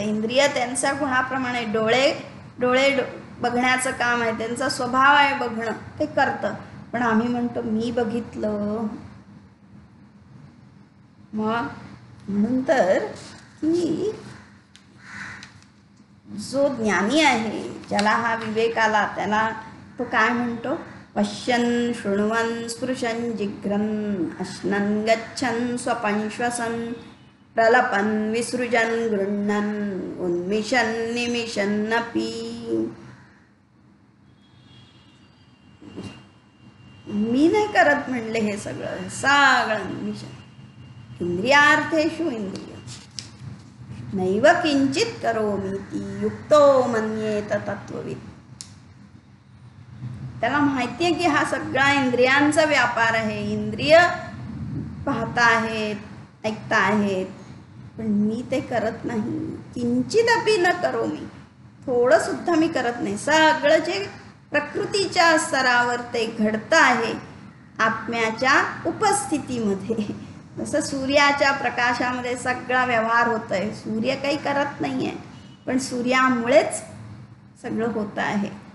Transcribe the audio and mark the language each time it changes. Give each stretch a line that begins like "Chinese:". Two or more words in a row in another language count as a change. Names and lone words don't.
Marathi: इंद्रिय त्यांच्या गुणाप्रमाणे डोळे बघण्याचं काम आहे, त्यांचा स्वभाव आहे बघणं, ते करतं. पण आम्ही म्हणतो मी बघितलं. मग म्हणून तर की जो ज्ञानी आहे, ज्याला हा विवेक आला, त्याला तो काय म्हणतो,
Sanskrit: पश्यन् शृण्वन् स्पृशन् जिघ्रन् अश्नन् गच्छन् स्वपन् श्वसन् प्रलपन् विसृजन् गृह्णन् उन्मिषन् निमिषन्नपि.
Marathi: मी नाही करत म्हणले हे सगळं, सगळं निमिषण.
Sanskrit: इंद्रियार्थेषु इंद्रिय नैव किंचित करोमीति युक्तो मन्येत तत्त्ववित्.
Marathi: त्याला माहिती आहे की हा सगळा इंद्रियांचा व्यापार आहे. इंद्रिय पाहता आहेत, ऐकता आहेत, पण मी ते करत नाही.
Sanskrit: किंचित अपि न करोमी,
Marathi: थोडं सुद्धा मी करत नाही. सगळं जे प्रकृतीच्या स्तरावर ते घडतं आहे आत्म्याच्या उपस्थितीमध्ये. जसं सूर्याच्या प्रकाशामध्ये सगळा व्यवहार होत आहे. सूर्य काही करत नाही आहे, पण सूर्यामुळेच सगळं होतं आहे.